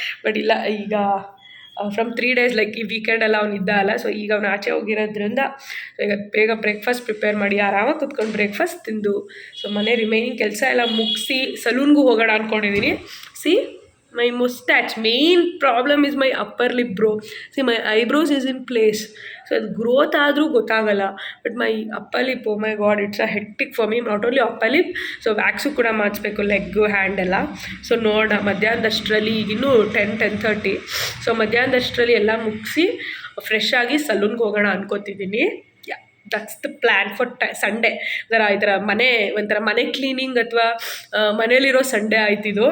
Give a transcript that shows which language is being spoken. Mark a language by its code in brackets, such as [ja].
[kn] But ಇಲ್ಲ, ಈಗ from 3 days like ಈ ವೀಕೆಂಡೆಲ್ಲ ಅವ್ನು ಇದ್ದ ಅಲ್ಲ. ಸೊ ಈಗ ಅವ್ನು ಆಚೆ ಹೋಗಿರೋದ್ರಿಂದ ಈಗ ಬೇಗ ಬ್ರೇಕ್ಫಾಸ್ಟ್ ಪ್ರಿಪೇರ್ ಮಾಡಿ ಆರಾಮಾಗಿ ಕುತ್ಕೊಂಡು ಬ್ರೇಕ್ಫಾಸ್ಟ್ ತಿಂದು, ಸೊ ಮನೆ ರಿಮೈನಿಂಗ್ ಕೆಲಸ ಎಲ್ಲ ಮುಗಿಸಿ ಸಲೂನ್ಗೂ ಹೋಗೋಣ ಅಂದ್ಕೊಂಡಿದ್ದೀನಿ. [en] See my mustache, main problem is my upper lip, bro. See, my eyebrows is in place, so [kn] ಅದು ಗ್ರೋತ್ ಆದರೂ ಗೊತ್ತಾಗಲ್ಲ. [en] But my upper lip, oh my God, it's a hectic for me. Not only upper lip, so [kn] wax ಕೂಡ ಮಾಡಿಸ್ಬೇಕು, leg hand ಎಲ್ಲ. So ನೋಡೋಣ ಮಧ್ಯಾಹ್ನದಷ್ಟರಲ್ಲಿ, ಈಗಿನ್ನೂ 10-10:30. So ಮಧ್ಯಾಹ್ನದಷ್ಟರಲ್ಲಿ ಎಲ್ಲ ಮುಗಿಸಿ fresh ಆಗಿ ಸಲೂನ್ಗೆ ಹೋಗೋಣ ಅನ್ಕೋತಿದ್ದೀನಿ. [en] That's the plan for Sunday. [kn] ಈ ಥರ ಮನೆ ಕ್ಲೀನಿಂಗ್ ಅಥವಾ ಮನೇಲಿರೋ ಸಂಡೇ ಆಯ್ತಿದ್ದು.